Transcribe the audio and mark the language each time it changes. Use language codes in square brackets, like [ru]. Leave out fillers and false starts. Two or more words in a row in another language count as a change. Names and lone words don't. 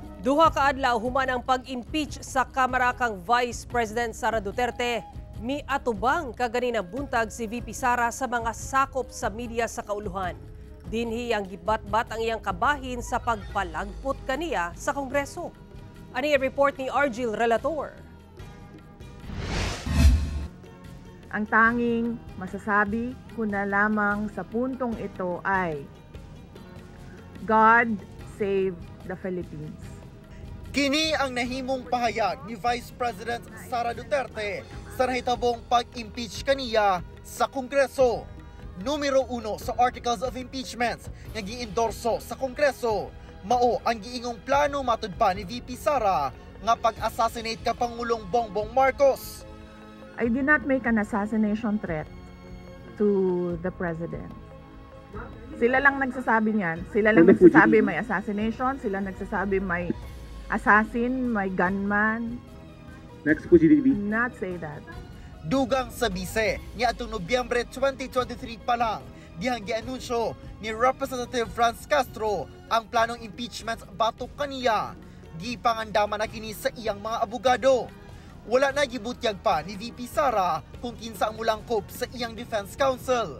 [ceb] Duha ka adlaw human ang pag-impeach sa Kamara kang Vice President Sara Duterte. Miatubang kaganinang buntag si VP Sara sa mga sakop sa media sa kauluhan. Dinhi ang gibat-bat ang iyang kabahin sa pagpalagpot kaniya sa Kongreso. Ani report ni Argil Relator. [tl] Ang tanging masasabi ko na lamang sa puntong ito ay [en] God save the Philippines. [ceb] Kini ang nahimong pahayag ni Vice President Sara Duterte sa nahitabong pag-impeach kaniya sa Kongreso. Numero 1 sa Articles of Impeachment nga giendorso sa Kongreso mao ang giingong plano matud pa ni VP Sara nga pag-assassinate ka Pangulong Bongbong Marcos. [en] I did not make an assassination threat to the President. [tl] Sila lang nagsasabi niyan. Sila lang nagsasabi may assassination. Sila nagsasabi may assassin, may gunman. [en] Not say that. [ceb] Dugang sa bise, niya atong Nobyembre 2023 pa lang, dihang gianunsyo ni Representative Franz Castro ang planong impeachment batok kaniya. Gipangandaman na kini sa iyang mga abogado. Wala na gibutyag pa ni VP Sara kung kinsa ang mulangkop sa iyang [en] defense counsel.